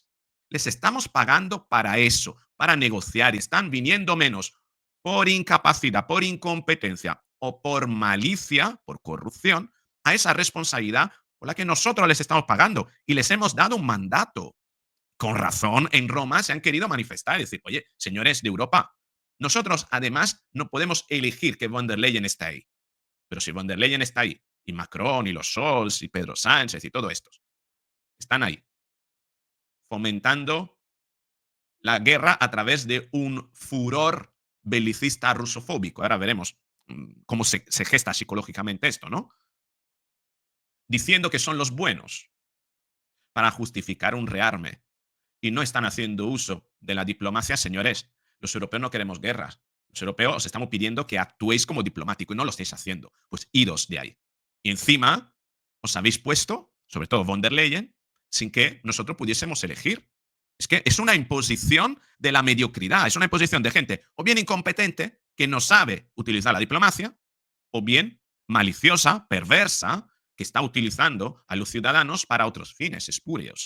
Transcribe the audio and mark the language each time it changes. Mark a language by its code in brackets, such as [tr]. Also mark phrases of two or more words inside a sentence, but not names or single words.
[es] Les estamos pagando para eso, para negociar, y están viniendo menos por incapacidad, por incompetencia o por malicia, por corrupción, a esa responsabilidad por la que nosotros les estamos pagando y les hemos dado un mandato. Con razón, en Roma se han querido manifestar y decir, oye, señores de Europa, nosotros además no podemos elegir que von der Leyen está ahí. Pero si von der Leyen está ahí, y Macron, y los Scholz, y Pedro Sánchez, y todos estos, están ahí, fomentando la guerra a través de un furor belicista rusofóbico. Ahora veremos cómo se gesta psicológicamente esto, ¿no? Diciendo que son los buenos para justificar un rearme y no están haciendo uso de la diplomacia, señores. Los europeos no queremos guerras. Los europeos os estamos pidiendo que actuéis como diplomático y no lo estáis haciendo. Pues idos de ahí. Y encima os habéis puesto, sobre todo von der Leyen, sin que nosotros pudiésemos elegir. Es que es una imposición de la mediocridad, es una imposición de gente o bien incompetente que no sabe utilizar la diplomacia, o bien maliciosa, perversa, que está utilizando a los ciudadanos para otros fines espurios.